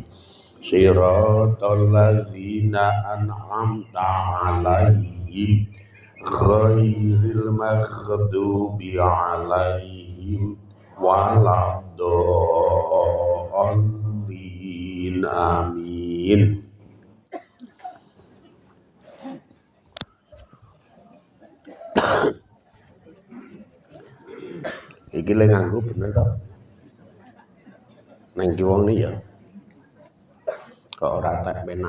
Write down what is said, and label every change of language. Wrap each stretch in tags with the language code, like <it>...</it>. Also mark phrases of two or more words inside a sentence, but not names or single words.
<ar>صراط الذين أنعمت عليهم غير المغضوب عليهم ولا الضالين.</ar> <jv>Amin. Iki le nganggo bener to? Nang ki wong iki ya. Kok ora tak penak.</jv>